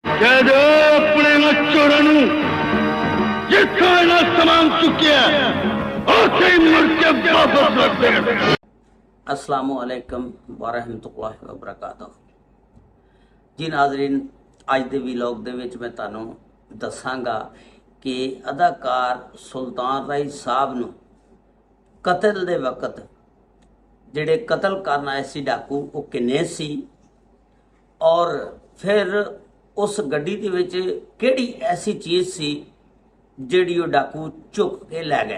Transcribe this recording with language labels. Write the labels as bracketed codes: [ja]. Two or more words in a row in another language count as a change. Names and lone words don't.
[pa] کہہ دو اپنے چوراں نوں جتھوں انہاں سامان چکیا اوتھے ہی مڑ کے واپس رکھ دین. [ar] السلام عليكم ورحمة الله وبركاته [pa] جی ناظرین، اج کے ولاگ دے وچ میں تہانوں دساں گا کہ اداکار سلطان رائے صاحب نوں قتل دے وقت جیہڑے قتل کرن آئے سی ڈاکو وہ کنے سی اور فیر اس گڈی دے وچ کیہڑی ایسی چیز سی جیہڑی وہ ڈاکو چک کے لے گئے.